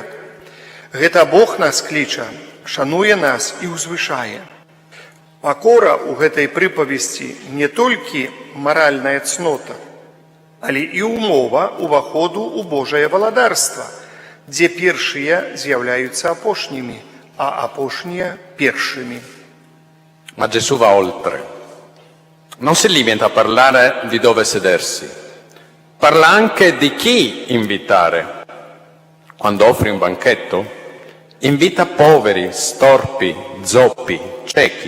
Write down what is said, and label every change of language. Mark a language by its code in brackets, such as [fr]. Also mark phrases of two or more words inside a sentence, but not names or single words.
[be] Гэта Бог нас кліча, шануе нас і ўзвышае. Пакора ў гэтай прыпавесці не толькі маральная цнота, але і умова ўваходу ў Божае валадарства, дзе першыя з'яўляюцца апошнімі, а апошнія першымі. [it] Ma Gesù va oltre. Non si limita a parlare di dove sedersi. Parla anche di chi invitare. Quando offri un banchetto, invita poveri, storpi, zoppi, ciechi.